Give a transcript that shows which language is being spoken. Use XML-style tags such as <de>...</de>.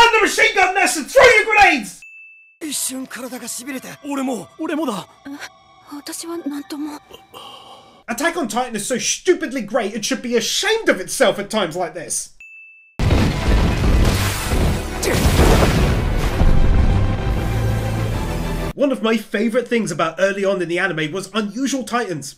<en>Machine gun nest and throw your grenades!</en> <ja>一瞬体が痺れて、俺もだ。私は何とも。</ja> <en>Attack on Titan is so stupidly great it should be ashamed of itself at times like this. One of my favourite things about early on in the anime was Unusual Titans.</en>